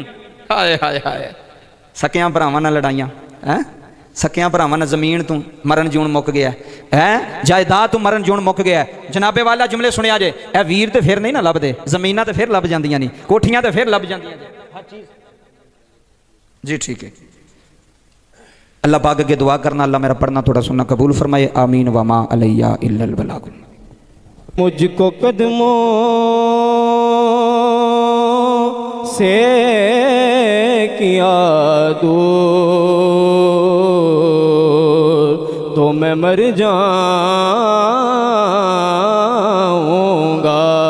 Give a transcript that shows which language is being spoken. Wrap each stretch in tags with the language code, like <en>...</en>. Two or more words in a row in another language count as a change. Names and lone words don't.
<pa>ہائے ہائے ہائے، سکیاں بھراواں نال لڑائیاں ہیں، سکیاں بھراواں نال زمین تو مرن جون مک گیا ہے، جائیداد تو مرن جون مک گیا ہے, जायदाद तू मरण जून मुक गया है। جنابِ والا جملے سنیا جے، اے ویر تے فیر نہیں نا لبھدے، زمیناں تے فیر لبھ جاندیاں نہیں، کوٹھیاں تے فیر لبھ جاندیاں ہر چیز. جی ٹھیک ہے، اللہ پاک اگے دعا کرنا، اللہ میرا پڑھنا تھوڑا سننا قبول فرمائے.</pa> <ar>آمين وما علينا إلا البلاغ.</ar> <ur>مجھ کو قدموں سے کیا دور تو میں مر جاؤں گا.</ur>